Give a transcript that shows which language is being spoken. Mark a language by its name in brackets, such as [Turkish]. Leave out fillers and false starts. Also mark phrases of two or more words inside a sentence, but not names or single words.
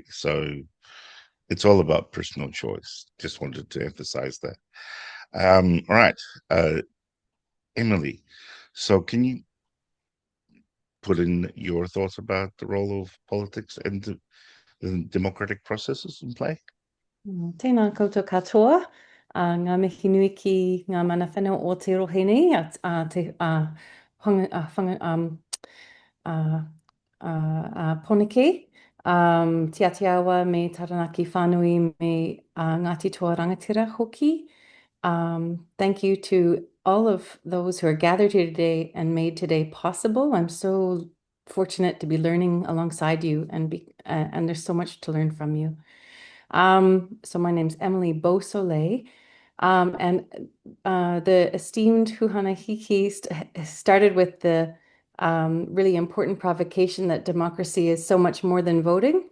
[English] So it's all about personal choice. Just wanted to emphasize that. All right, Emily, so can you put in your thoughts about the role of politics and the democratic processes in play? [Māori] Tēnā koutou katoa, ngā mihi nui ki ngā mana whenua o te rohe nei, Poneke, Te Aotearoa me Taranaki whānui me Ngāti Toa Rangatira hoki. [English] Thank you to all of those who are gathered here today and made today possible. I'm so fortunate to be learning alongside you, and there's so much to learn from you. So my name's Emily Beausoleil, and the esteemed Huhana Hiki started with the really important provocation that democracy is so much more than voting.